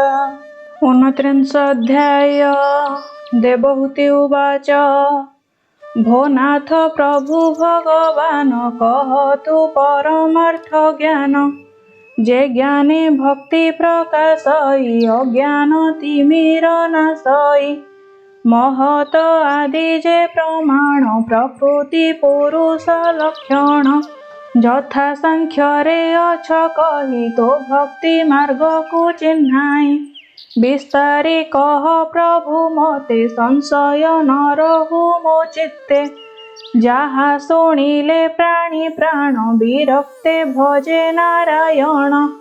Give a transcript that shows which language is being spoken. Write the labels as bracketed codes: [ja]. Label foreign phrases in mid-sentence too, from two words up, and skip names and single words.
[or] 29 ଅଧ୍ୟାୟ। ଦେବହୂତି ଉବାଚ ଭୋ ନାଥ ପ୍ରଭୁ ଭଗବାନ କହତୁ ପରମାର୍ଥ ଜ୍ଞାନ ଯେ ଜ୍ଞାନେ ଭକ୍ତି ପ୍ରକାଶଇ ଅଜ୍ଞାନ ତିମିର ନାଶଇ ମହତ ଆଦି ଯେ ପ୍ରମାଣ ପ୍ରକୃତି ପୁରୁଷ ଲକ୍ଷଣ ଯଥା ସାଂଖ୍ୟରେ ଅଛ କହି ତୋ ଭକ୍ତି ମାର୍ଗକୁ ଚିହ୍ନାଇ ବିସ୍ତାରି କହ ପ୍ରଭୁ ମୋତେ ସଂଶୟ ନ ରହୁ ମୋ ଚିତ୍ତେ ଯାହା ଶୁଣିଲେ ପ୍ରାଣୀ ପ୍ରାଣ ବିରକ୍ତେ ଭଜେ ନାରାୟଣ